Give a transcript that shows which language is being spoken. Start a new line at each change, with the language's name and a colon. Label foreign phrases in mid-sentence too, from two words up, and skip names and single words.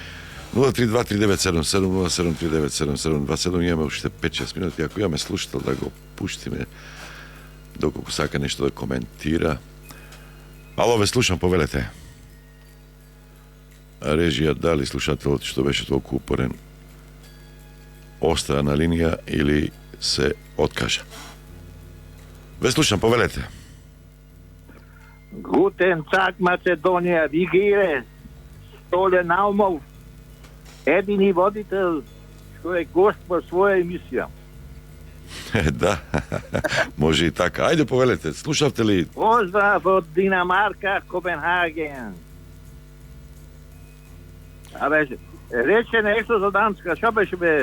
Macedonian: 032-3977-0739-7727, имаме уште 5-6 минути, ако имаме слушател да го пуштиме, доколку сака нешто да коментира. Ало, ве слушам, повелете. Режија, дали слушателот што беше толку упорен остава на линија или се откажа? Ве слушам, повелете.
German: Guten Tag, Macedonija, wie geht es?
Macedonian: Stole Naumov, едини водител, што е гост во своја емисија. Да, може и така. Ајде, повелете, слушавте ли? Поздрав од Динамарка, Копенхаген. Абе, рече нешто за Данска, што беше бе?